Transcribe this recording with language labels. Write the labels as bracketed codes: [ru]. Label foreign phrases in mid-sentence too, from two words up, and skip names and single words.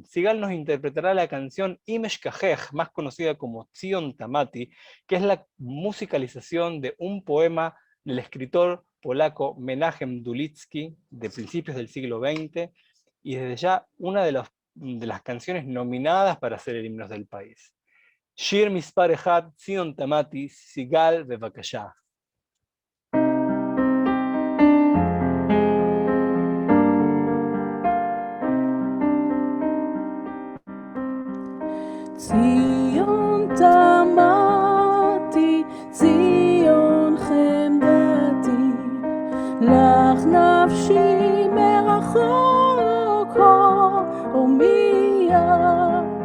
[es] Sigal nos interpretará la canción Imesh Kajej, más conocida como Tzion Tamati, que es la musicalización de un poema del escritor polaco Menahem Dulitsky de principios del siglo XX, y desde ya una de las canciones nominadas para ser el himno del país. [he] שיר מספר אחד, ציון תמתי, סיגל בבקשה. ציון תמתי, ציון חמדתי, לך נפשי מרחוק הומייה.